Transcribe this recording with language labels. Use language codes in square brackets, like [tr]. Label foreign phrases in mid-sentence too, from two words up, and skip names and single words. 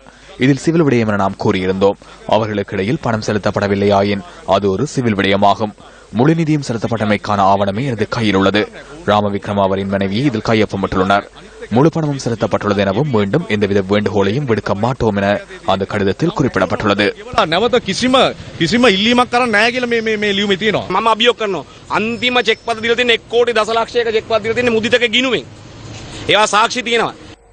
[ta] இதில் சிவில் விடயம் என நாம் கூறியிருந்தோம். அவர்களுக்கு இடையில் பணம் செலுத்தப்படவில்லையாயின் அது ஒரு சிவில் விடயமாகும். முழு நிதியும் செலுத்தப்பட்டமைக்கான ஆவணமே எனது கையில் உள்ளது. ராம விக்ரம அவரின் மனைவியை இதில் கையொப்பமிட்டுள்ளனர். முழு பணமும் செலுத்தப்பட்டுள்ளது எனவும் மீண்டும் எந்தவித வேண்டுகோளையும் விடுக்க மாட்டோம் என அந்த கடிதத்தில் குறிப்பிடப்பட்டுள்ளது. [si] අන්තිම චෙක් පත දීලා තියෙන 1 කෝටි දසලක්ෂයක චෙක් පත දීලා තියෙන මුදිතක ගිණුවෙන්. ඒවා සාක්ෂි තියෙනවා.